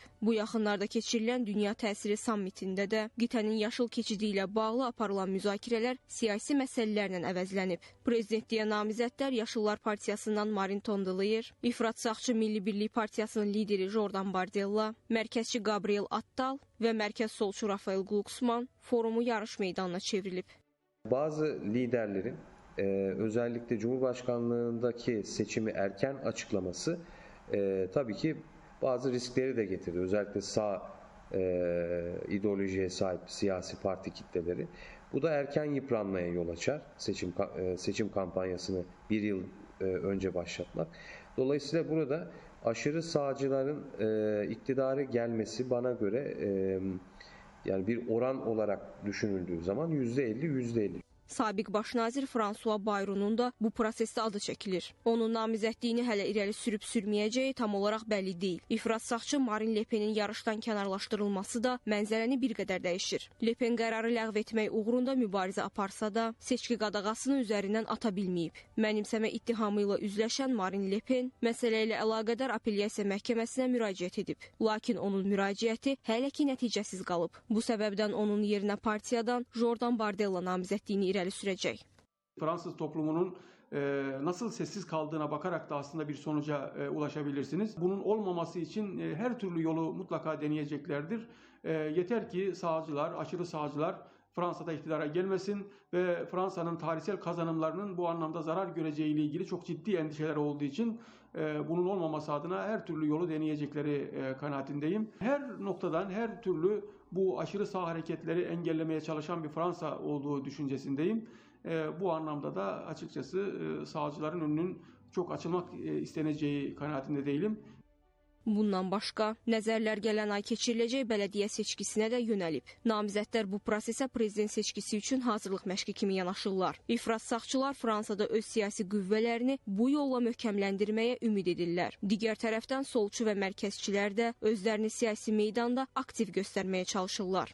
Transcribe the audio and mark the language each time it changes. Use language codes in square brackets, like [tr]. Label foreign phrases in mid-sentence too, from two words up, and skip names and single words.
[az] Bu yaxınlarda keçirilən Dünya Təsiri sammitində də qitənin yaşıl keçidi ilə bağlı aparılan müzakirələr siyasi məsələlərlə əvəzlənib. Prezidentliyə namizədlər Yaşıllar Partiyasından Marine Tondelier, İfrat Sağçı Milli Birlik Partiyasının lideri Jordan Bardella, mərkəzçi Gabriel Attal və mərkəz solçu Rafael Glucksmann forumu yarış meydanına çevrilib. [tr] Bazı liderlerin özellikle Cumhurbaşkanlığındaki seçimi erken açıklaması tabii ki bazı riskleri de getirdi. Özellikle sağ ideolojiye sahip siyasi parti kitleleri. Bu da erken yıpranmaya yol açar. Seçim kampanyasını bir yıl önce başlatmak. Dolayısıyla burada aşırı sağcıların iktidara gelmesi bana göre yani bir oran olarak düşünüldüğü zaman %50-%50. Sabiq baş nazir François Bayronun da bu prosesdə adı çəkilir. Onun namizədliyini hələ irəli sürüb-sürməyəcəyi tam olaraq bəlli deyil. İfrat sağçı Marine Le Penin yarışdan kənarlaşdırılması da mənzərəni bir qədər dəyişir. Le Pen qərarı ləğv etmək uğrunda mübarizə aparsa da, seçki qadağasını üzərindən ata bilməyib. Mənimsəmə ittihamı ilə üzləşən Marine Le Pen məsələ ilə əlaqədar apellyasiya məhkəməsinə müraciət edib. Lakin onun müraciəti hələ ki nəticəsiz qalıb. Bu səbəbdən onun yerinə partiyadan Jordan Bardella namizədliyini irəli sürəcək. Fransız toplumunun nasıl sessiz kaldığına bakarak da aslında bir sonuca ulaşabilirsiniz. Bunun olmaması için her türlü yolu mutlaka deneyeceklerdir. Yeter ki sağcılar, aşırı sağcılar Fransa'da iktidara gelmesin ve Fransa'nın tarihsel kazanımlarının bu anlamda zarar göreceğiyle ilgili çok ciddi endişeler olduğu için bunun olmaması adına her türlü yolu deneyecekleri kanaatindeyim. Her noktadan her türlü bu aşırı sağ hareketleri engellemeye çalışan bir Fransa olduğu düşüncesindeyim. Bu anlamda da açıkçası sağcıların önünün çok açılmak isteneceği kanaatinde değilim. [az] Bundan başqa, nəzərlər gələn ay keçiriləcək bələdiyyə seçkisinə də yönəlib. Namizədlər bu prosesə prezident seçkisi üçün hazırlıq məşqi kimi yanaşırlar. İfrat sağçılar Fransada öz siyasi qüvvələrini bu yolla möhkəmləndirməyə ümid edirlər. Digər tərəfdən solçu və mərkəzçilər də özlərini siyasi meydanda aktiv göstərməyə çalışırlar.